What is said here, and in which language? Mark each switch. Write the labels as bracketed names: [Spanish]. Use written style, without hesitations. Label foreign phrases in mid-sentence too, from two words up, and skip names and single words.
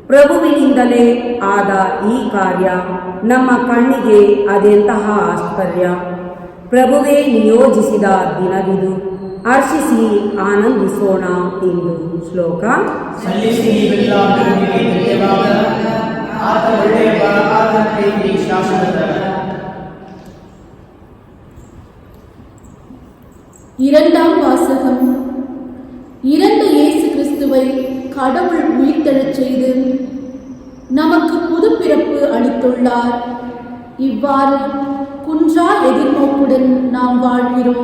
[Kannada] ಪ್ರಭುವಿನಿಂದಲೇ ಆದ ಈ ಕಾರ್ಯ ನಮ್ಮ ಕಣ್ಣಿಗೆ ಅದೆಂತಹ ಆಶ್ಚರ್ಯ. ಪ್ರಭುವೇ ನಿಯೋಜಿಸಿದ ದಿನವಿದು, ಹರ್ಷಿಸಿ ಆನಂದಿಸೋಣ ಎಂದು ಶ್ಲೋಕ. ಸಲ್ಲಿಸಿ ನೀವೆಲ್ಲ ಪ್ರಭುವಿಗೆ ಧನ್ಯವಾದ. ಆತ ಒಳ್ಳೆಯವ, ಆತನ ಪ್ರೀತಿ ಶಾಶ್ವತ. [Tamil] இரண்டாம் வாசகம். இறந்த இயேசு கிறிஸ்துவை கடவுள் உயிர்த்தெழச் செய்து நமக்கு புது பிறப்பு அளித்துள்ளார். இவ்வாறு குன்றா எதிர்நோக்குடன் நாம் வாழ்கிறோம்.